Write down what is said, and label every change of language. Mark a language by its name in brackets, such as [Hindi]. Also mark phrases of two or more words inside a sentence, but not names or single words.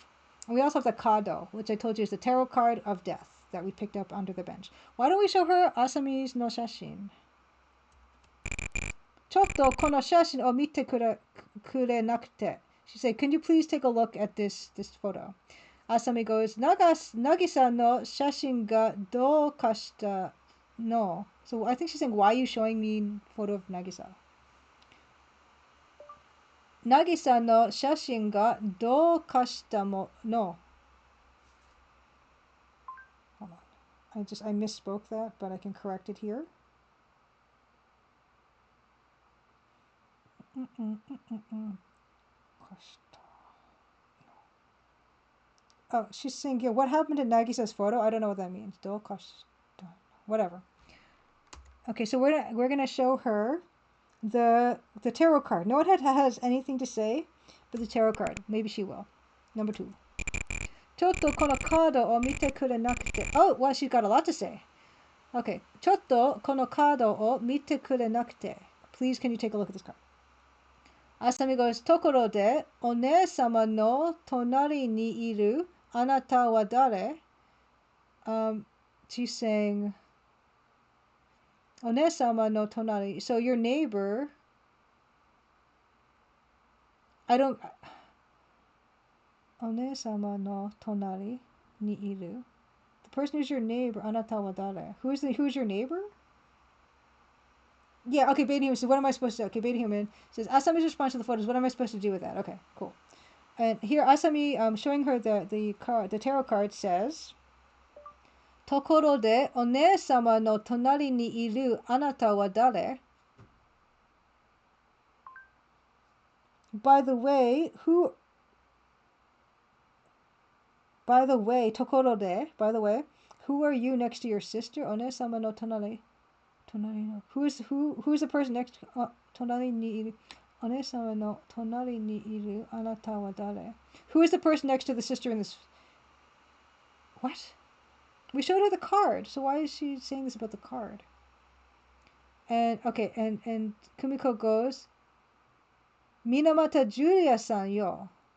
[English] And we also have the kado, which I told you is the tarot card of death that we picked up under the bench. Why don't we show her Asami's [Japanese] の写真? ちょっとこの写真を見てくれなくて. [English] She said, can you please take a look at this photo? Asami goes, [Japanese] ナギサの写真がどうかしたの. [English] So I think she's saying, why are you showing me a photo of Nagisa? [Japanese] ナギサの写真がどうかしたもの. [English] Hold on. I misspoke that, but I can correct it here. Oh, she's saying, yeah, what happened to Nagisa's photo? I don't know what that means. [Japanese] どうかした. Whatever. [English] Okay, so we're gonna show her the tarot card. No one has anything to say but the tarot card. Maybe she will. Number 2. [Japanese] ちょっとこのカードを見てくれなくて. [English] Oh, well, she's got a lot to say. [Japanese] Okay. ちょっとこのカードを見てくれなくて. [English] Please, can you take a look at this card? [Japanese] Asami goes, ところでお姉さまの隣にいるあなたは誰? [English] She's saying, [Japanese] お姉さまの隣. [English] So your neighbor. [Japanese] お姉さまの隣にいる. [English] The person who's your neighbor, [Japanese] あなたは誰? [English] Who's your neighbor? Yeah, okay, Beta Human says, what am I supposed to do? Okay, Beta Human says, Asami's response to the photos, what am I supposed to do with that? Okay, cool. And here, Asami, showing her the tarot card says, [Japanese] ところでお姉さまの隣にいるあなたは誰? [English] By the way, who are you next to your sister? [Japanese] お姉さまの隣. [English] Who's the person next to [Japanese] 隣にいる? お姉さまの隣にいるあなたは誰? [English] Who is the person next to the sister in this? What? We showed her the card, so why is she saying this about the card? And okay, and Kumiko goes, [Japanese] みなまたジュリアさんよ.